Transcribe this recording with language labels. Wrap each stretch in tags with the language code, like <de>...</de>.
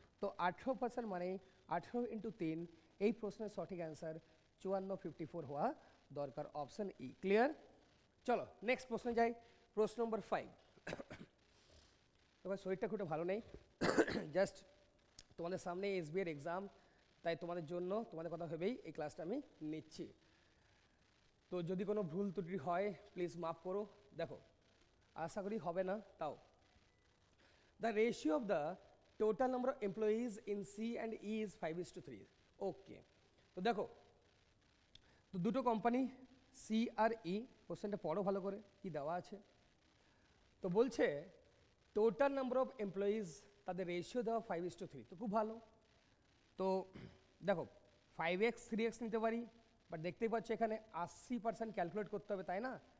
<bn>তো 18% মানে 18 × 3, এই প্রশ্নের সঠিক অ্যান্সার 5454 হওয়া দরকার, অপশন ই। ক্লিয়ার? চলো নেক্সট প্রশ্নে যাই, প্রশ্ন নম্বর 5। তোমার শরীরটা খুব ভালো নেই, জাস্ট তোমাদের সামনে এসবিআই এর এক্সাম, তাই তোমাদের জন্য তোমাদের কথা ভেবেই এই ক্লাসটা আমি নিচ্ছি। তো যদি কোনো ভুল ত্রুটি হয় প্লিজ মাফ করো। দেখো আশা করি হবে না, তাও</bn> <en>the ratio of the total number of employees in C and E is 5:3।</en> <bn>ওকে, তো দেখো তো দুটো কোম্পানি সি আর ই, কোশ্চেনটা পড়ো ভালো করে কি দেওয়া আছে। তো বলছে টোটাল নাম্বার অফ এমপ্লয়িজ, তাদের রেশিও দেওয়া 5:3। তো খুব ভালো। তো দেখো 5x 3x নিতে পারি, বাট দেখতেই পাচ্ছ এখানে 80% ক্যালকুলেট করতে হবে, তাই না?</bn>